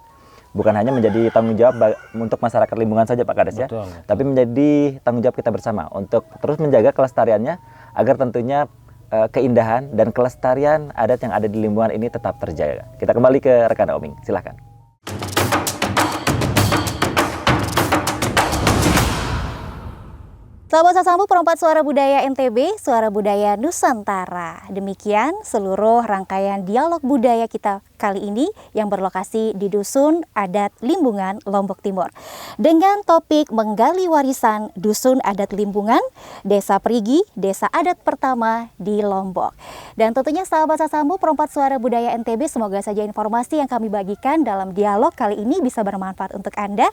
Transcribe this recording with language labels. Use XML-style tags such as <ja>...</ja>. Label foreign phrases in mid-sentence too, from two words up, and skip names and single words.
<id>Bukan hanya menjadi tanggung jawab untuk masyarakat Limbungan saja Pak Kades ya, tapi menjadi tanggung jawab kita bersama untuk terus menjaga kelestariannya agar tentunya keindahan dan kelestarian adat yang ada di Limbungan ini tetap terjaga. Kita kembali ke rekan Oming, silahkan. Sahabat Sasambo, perempat suara budaya NTB, suara budaya Nusantara. Demikian seluruh rangkaian dialog budaya kita kali ini yang berlokasi di Dusun Adat Limbungan, Lombok Timur. Dengan topik menggali warisan Dusun Adat Limbungan, Desa Prigi, desa adat pertama di Lombok. Dan tentunya sahabat Sasambo, perempat suara budaya NTB, semoga saja informasi yang kami bagikan dalam dialog kali ini bisa bermanfaat untuk Anda.</id>